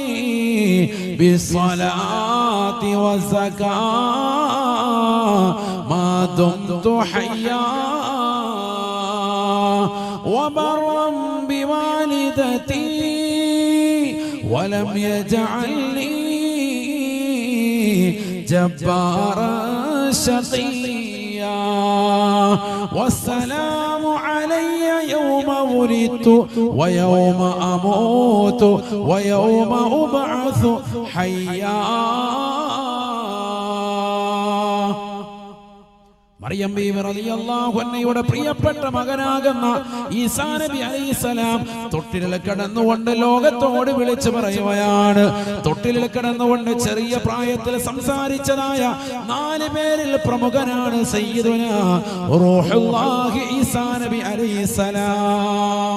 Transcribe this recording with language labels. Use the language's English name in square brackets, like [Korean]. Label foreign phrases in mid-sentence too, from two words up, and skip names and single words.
[Arabic] بالصلاة والزكاة ما دمت حيا وبرا بوالدتي ولم يجعلني جبارا شقيا والسلام علي يوم ولدت ويوم أموت ويوم أبعث حيا. [Malayalam] മറിയം ബീവി [Arabic] رضي الله عنها [Malayalam] പ്രിയപ്പെട്ട മകനാകുന്ന ഈസാ നബി അലൈഹിസ്സലാം തൊട്ടിലിൽ കിടന്നുകൊണ്ട് ലോകത്തോട് വിളിച്ചു പറയുകയാണ്. തൊട്ടിലിൽ കിടന്നുകൊണ്ട് ചെറിയ പ്രായത്തിൽ സംസാരിച്ചതായ 4 പേരിൽ പ്രമുഖനാണ് സയ്യിദുനാ റൂഹുല്ലാഹി ഈസാ നബി അലൈഹിസ്സലാം.